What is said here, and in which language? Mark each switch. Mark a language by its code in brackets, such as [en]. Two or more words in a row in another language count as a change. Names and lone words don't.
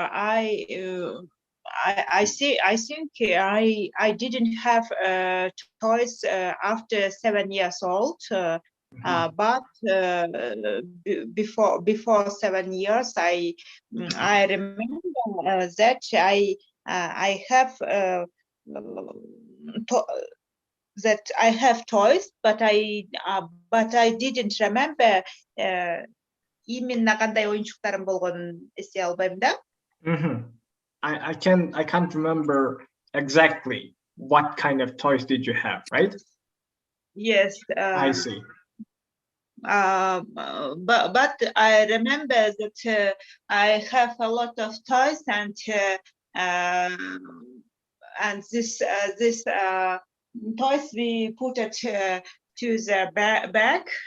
[en] I think I didn't have toys after 7 years old, but before 7 years, I remember that I have that I have toys, but I didn't remember [ky] именно кандай оюнчуктарым болгонун эстей албайм да. [en] I can't remember exactly what kind of toys did you have, right? Yes. I see. But I remember that I have a lot of toys, and this toys we put it to the bag.